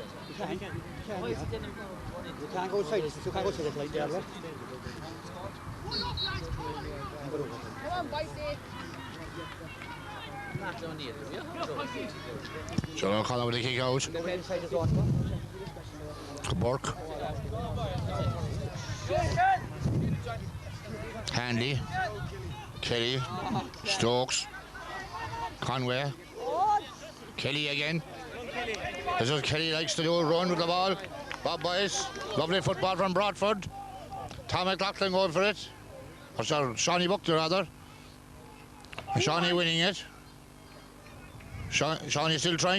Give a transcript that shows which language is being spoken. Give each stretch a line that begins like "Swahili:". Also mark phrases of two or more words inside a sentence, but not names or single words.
English: You can't. Why is it then You can't go inside. You can't go inside the line there, right? Come on, bite it. Not on the other, John O'Connor with the kick out. Go inside the zone. Burke. Hanley. Kelly. Stokes. Conway. Kelly again. This is what Kelly likes to do, run with the ball. Bob Boyce. Lovely football from Broadford. Tom McLaughlin going for it. Or sorry, Shawnee Buckley rather. Shawnee winning it. Shawnee still trying.